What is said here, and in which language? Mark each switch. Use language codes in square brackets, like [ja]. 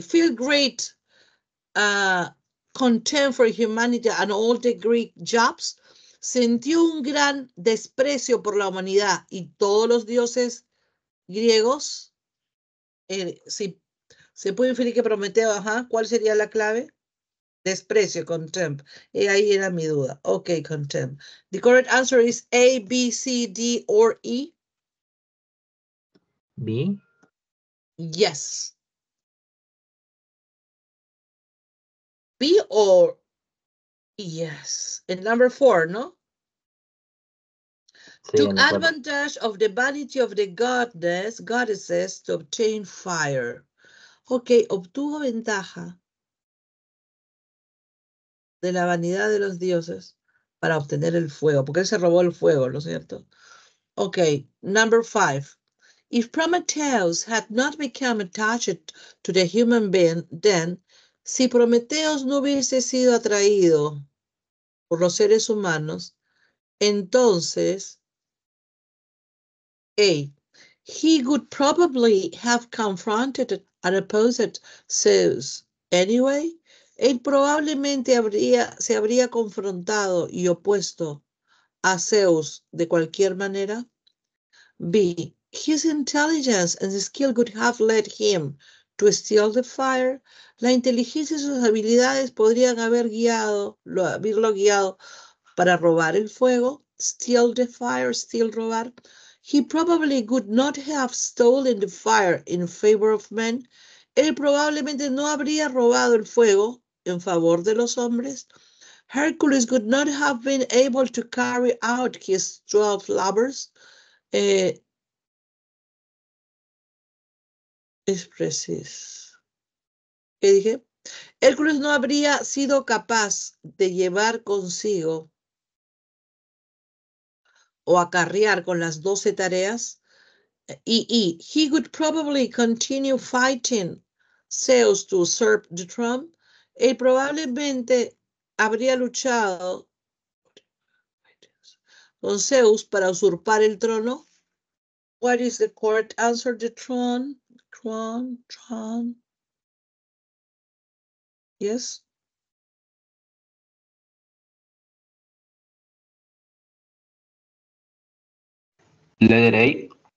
[en] Feel great contempt for humanity and all the Greek jobs. [es] Sintió un gran desprecio por la humanidad y todos los dioses griegos. Sí, se puede inferir que Prometeo, ¿cuál sería la clave? Desprecio, contempt. Ahí era mi duda. Okay, contempt. [en] The correct answer is A, B, C, D, or E. B. Yes. B or yes. And number 4, ¿no? [es] Sí, [en] Took advantage of the vanity of the goddesses to obtain fire. [es] Ok, obtuvo ventaja de la vanidad de los dioses para obtener el fuego, porque él se robó el fuego, ¿no es cierto? [en] Ok, number 5. If Prometheus had not become attached to the human being, then, [es] si Prometheus no hubiese sido atraído por los seres humanos, entonces, [en] A, he would probably have confronted and opposed Zeus anyway. [es] Él probablemente se habría confrontado y opuesto a Zeus de cualquier manera. B, [en] His intelligence and skill could have led him to steal the fire. [es] La inteligencia y sus habilidades podrían haberlo guiado para robar el fuego. [en] Steal the fire, steal, robar. He probably would not have stolen the fire in favor of men. [es] Él probablemente no habría robado el fuego en favor de los hombres. [en] Hercules would not have been able to carry out his 12 labors. [es] Es preciso. ¿Qué dije? Hércules no habría sido capaz de llevar consigo o acarrear con las 12 tareas. [en] He would probably continue fighting Zeus to usurp the throne. [es] Él probablemente habría luchado con Zeus para usurpar el trono. [en] What is the correct answer? The throne. Throne. Yes. Letter A.